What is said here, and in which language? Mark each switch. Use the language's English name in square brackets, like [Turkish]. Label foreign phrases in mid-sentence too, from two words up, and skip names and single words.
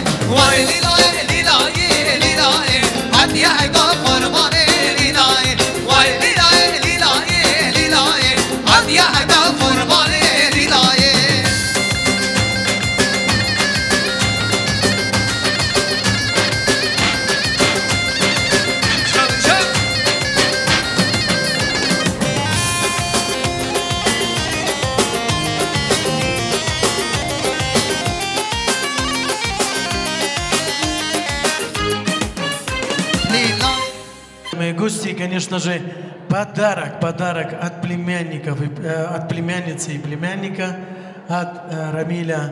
[Turkish] Vay lilaye lilaye lilaye, hadi ayda kurbanı lilaye. Vay lilaye lilaye lilaye, hadi ayda kurbanı lilaye. Canıcan. [Russian] Мои гости, конечно же, подарок от племянников, от племянницы и племянника, от Рамиля.